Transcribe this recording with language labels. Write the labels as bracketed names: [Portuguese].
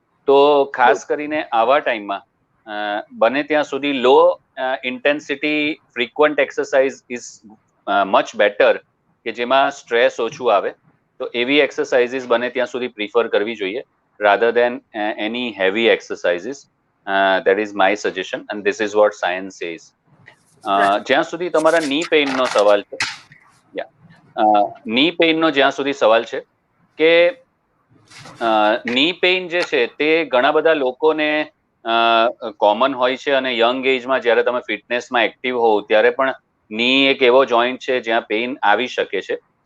[Gujarati] તો ખાસ કરીને આવા ટાઈમમાં બને ત્યાં સુધી [English] low intensity frequent exercise is much better, [Gujarati] કે જેમાં સ્ટ્રેસ ઓછું આવે. તો એવી એક્સરસાઇઝીસ બને ત્યાં સુધી પ્રિફર કરવી જોઈએ [English] rather than any heavy exercises. That is my suggestion and this is what science says. [Gujarati] જ્યાં સુધી તમારા ની પેઇન નો સવાલ છે, ની પેઇન નો જ્યાં સુધી સવાલ છે કે ની પેઇન જે છે તે ઘણા બધા લોકોને કોમન હોય છે, અને યંગ એજમાં જ્યારે તમે ફિટનેસમાં એક્ટિવ હોવ ત્યારે પણ ની એક એવો જોઈન્ટ છે જ્યાં પેઇન આવી શકે છે.